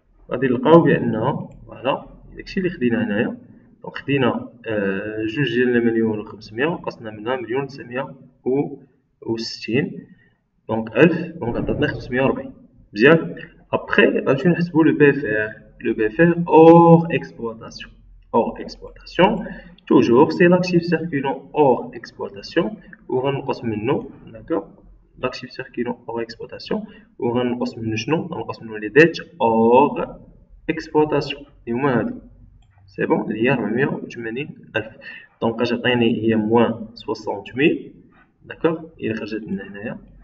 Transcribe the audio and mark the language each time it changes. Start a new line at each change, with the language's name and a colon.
Arabic: غادي نلقاو بأن فوالا داكشي اللي خدينا هنايا, دونك خدينا جوج ديال المليون و 500 وقصنا منها مليون 960 دونك 1000 دونك عطاتنا 540 مزيان. Après, غنمشيو نحسبو le BFR hors exploitation. Hors exploitation,
French: toujours c'est l'actif circulant hors exploitation
Arabic: ou غنقص منه, d'accord, l'actif circulant hors exploitation ou غنقص منه شنو, غنقص منه les dettes hors exploitation اللي هما هادو سي بون اللي هي 480,000 دونك اش عطيني هي موان 60,000 داكوغ هي خرجت لنا هنايا